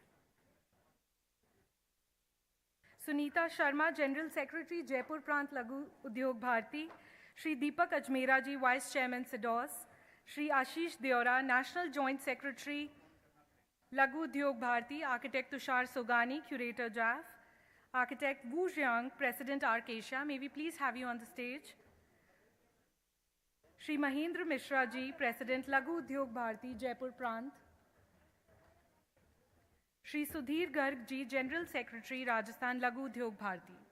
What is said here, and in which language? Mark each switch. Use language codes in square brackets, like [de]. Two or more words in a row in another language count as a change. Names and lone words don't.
[en] Sunita Sharma, General Secretary, Jaipur Prant Laghu Udyog Bharati. Shri Deepak Ajmera ji, Vice Chairman SEDOS. Shri Ashish Deora, National Joint Secretary, Laghu Udyog Bharati. Architect Tushar Sogani, Curator JAF. Architect Wu Jiang, President ARC Asia. May we please have you on the stage? Shri Mahendra Mishra ji, President Laghu Udyog Bharati, Jaipur Prant. Shri Sudhir Garg ji, General Secretary, Rajasthan Laghu Udyog Bharati.